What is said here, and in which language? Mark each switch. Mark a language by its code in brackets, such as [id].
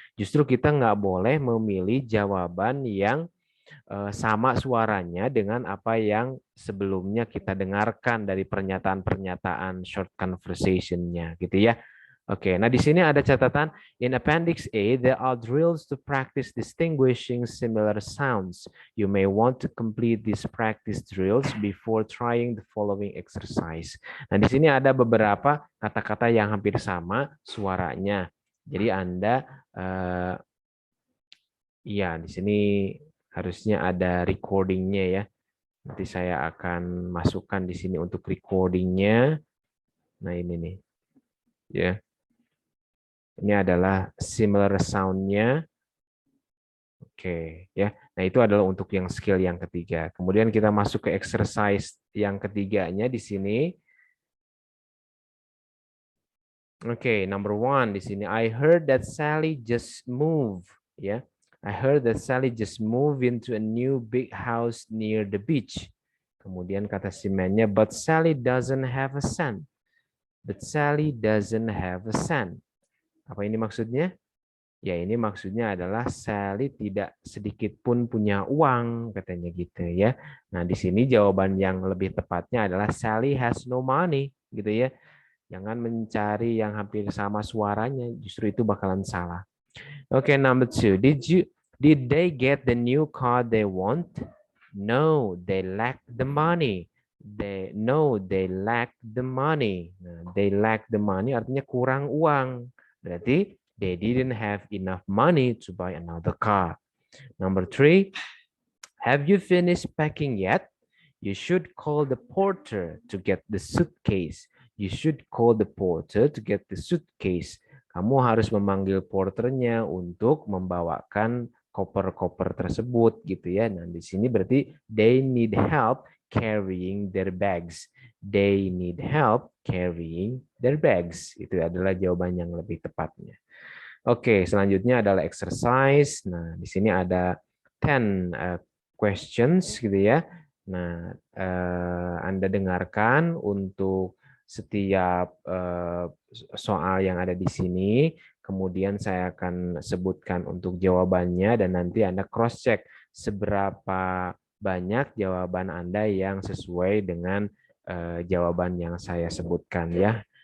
[id] Justru kita nggak boleh memilih jawaban yang sama suaranya dengan apa yang sebelumnya kita dengarkan dari pernyataan-pernyataan short conversation-nya gitu ya. Oke, nah di sini ada catatan [en] in Appendix A there are drills to practice distinguishing similar sounds. You may want to complete these practice drills before trying the following exercise. [id] Nah di sini ada beberapa kata-kata yang hampir sama suaranya. Jadi Anda ya di sini harusnya ada recordingnya ya. Nanti saya akan masukkan di sini untuk recordingnya. Nah ini nih, ya. Ini adalah similar sound-nya. Oke, ya. Nah itu adalah untuk yang skill yang ketiga. Kemudian kita masuk ke exercise yang ketiganya di sini. Oke, number 1 di sini. [en] I heard that Sally just moved. Ya. I heard that Sally just moved into a new big house near the beach. [id] Kemudian kata si man-nya, [en] but Sally doesn't have a son. But Sally doesn't have a son. [id] Apa ini maksudnya? Ya ini maksudnya adalah Sally tidak sedikit pun punya uang, katanya gitu ya. Nah di sini jawaban yang lebih tepatnya adalah [en] Sally has no money, [id] gitu ya. Jangan mencari yang hampir sama suaranya, justru itu bakalan salah. Okay, number 2. [en] Did they get the new car they want? No, they lack the money. They lack the money. Nah, they lack the money [id] artinya kurang uang. [en] Berarti they didn't have enough money to buy another car. Number 3. Have you finished packing yet? You should call the porter to get the suitcase. You should call the porter to get the suitcase. [id] Kamu harus memanggil porternya untuk membawakan koper-koper tersebut gitu ya. Nah, di sini berarti [en] they need help carrying their bags. They need help carrying their bags. [id] Itu adalah jawaban yang lebih tepatnya. Oke, selanjutnya adalah exercise. Nah, di sini ada 10 questions gitu ya. Nah, Anda dengarkan untuk setiap soal yang ada di sini, kemudian saya akan sebutkan untuk jawabannya dan nanti Anda cross check seberapa banyak jawaban Anda yang sesuai dengan jawaban yang saya sebutkan ya.